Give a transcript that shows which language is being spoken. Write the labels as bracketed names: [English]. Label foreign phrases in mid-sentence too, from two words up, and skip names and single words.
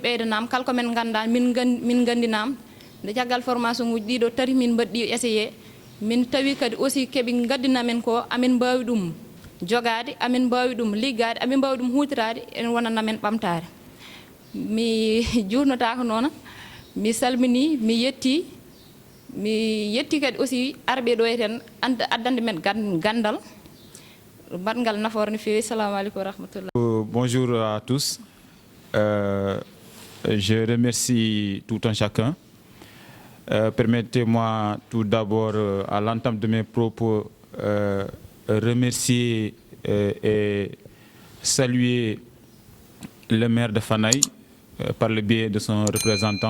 [Fula] ɓeydanam kala ko min ganda min gandinam nde caggal formation uji ɗiɗo tati min mbaɗɗi essayé min tawi kadi aussi keeɓe gaddinamen ko amin mbawi ɗum jogade amin mbawi ɗum liggade amin mbawi ɗum hutorade en wonanamen ɓamtare mi jurnotako noon mi salmini mi yetti kadi aussi arɓe ɗo eten addande men gandal batgal nafoore no fewi. [Arabic] السلام عليكم ورحمة الله. [French] Bonjour à tous. Je remercie tout un chacun. Permettez-moi tout d'abord, à l'entame de mes propos, remercier et saluer le maire de Fanaye par le biais de son représentant.